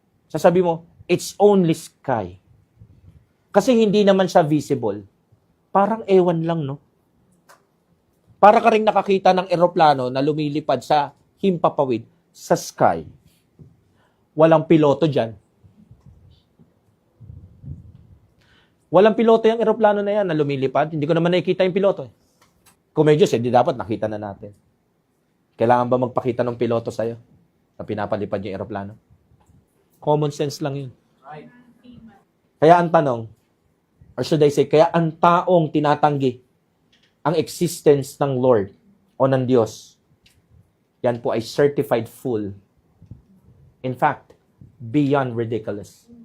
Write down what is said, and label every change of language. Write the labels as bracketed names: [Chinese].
[Filipino] Sasabihin mo, [English] it's only sky. [Filipino] Kasi hindi naman siya visible. Parang ewan lang, no? Para ka rin nakakita ng eroplano na lumilipad sa himpapawid sa sky. Walang piloto dyan. Walang piloto yung eroplano na yan na lumilipad. Hindi ko naman nakikita yung piloto. Kung may Diyos, hindi dapat nakita na natin. Kailangan ba magpakita ng piloto sa'yo na pinapalipad yung eroplano? Common sense lang yun. [English] Right. [Filipino] Kaya ang tanong, [English] or should I say, [Filipino] kaya ang taong tinatanggi ang existence ng Lord o ng Diyos, yan po ay [English] certified fool. In fact, beyond ridiculous.